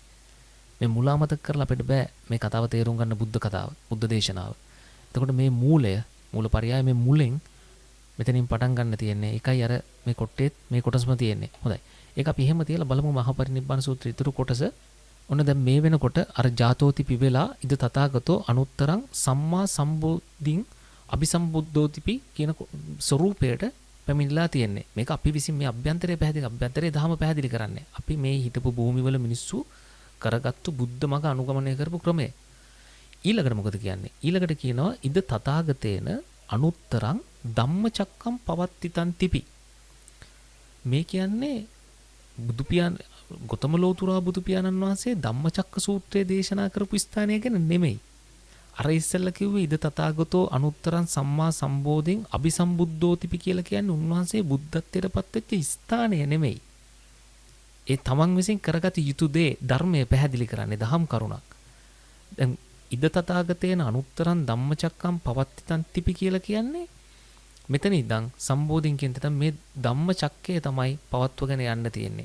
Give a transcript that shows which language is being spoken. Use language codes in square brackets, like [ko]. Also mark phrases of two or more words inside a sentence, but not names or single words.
[si] මේ මුල අමතක කරලා අපිට බෑ මේ කතාව තේරුම් ගන්න බුද්ධ කතාව, බුද්ධ දේශනාව. එතකොට මේ මූලය, මූලපරයය මේ මුලෙන් මෙතනින් පටන් ගන්න තියෙන්නේ. ඒකයි අර මේ කොට්ටේත් මේ කොටසම තියෙන්නේ. හොඳයි. ඒක අපි එහෙම තියලා බලමු මහා පරිනිබ්බාන සූත්‍රයේ ඊතුරු කොටස. ඔන්න දැන් මේ වෙනකොට අර ජාතෝතිපි වෙලා [pi] ඉද තථාගතෝ අනුත්තරං සම්මා සම්බුද්ධින් අபிසම්බුද්ධෝතිපි [si] කියන ස්වરૂපයට පැමිණලා තියෙන්නේ. මේක අපි විසින් මේ අභ්‍යන්තරයේ පැහැදිලි අභ්‍යන්තරයේ දහම පැහැදිලි කරන්නේ. අපි මේ හිටපු භූමිවල මිනිස්සු කරගත්තු බුද්ධ මග අනුගමනය කරපු ක්‍රමය. ඊළඟට මොකද කියන්නේ? ඊළඟට කියනවා [pi] ඉද තථාගතේන අනුත්තරං ධම්මචක්කම් පවත්තිතං තිපි. [si] මේ කියන්නේ බුදු පියාණන් ගෞතම ලෝතුරා බුදු පියාණන් වහන්සේ ධම්මචක්ක සූත්‍රයේ දේශනා කරපු ස්ථානය ගැන නෙමෙයි. අර ඉස්සෙල්ලා කිව්වේ [pi] ඉද තථාගතෝ අනුත්තරං සම්මා සම්බෝධින් අபிසම්බුද්ධෝතිපි [si] කියලා කියන්නේ උන්වහන්සේ බුද්ධත්වයටපත් වෙච්ච ස්ථානය නෙමෙයි. ඒ තමන් විසින් කරගත යුතු දේ ධර්මය පැහැදිලි කරන්නේ දහම් කරුණක්. දැන් [pi] ඉද තථාගතේන අනුත්තරං ධම්මචක්කම් පවත්තිතං තිපි [si] කියලා කියන්නේ මෙතන ඉඳන් සම්බෝධින් කියන තැන මේ ධම්මචක්කය තමයි පවත්වගෙන යන්න තියෙන්නේ.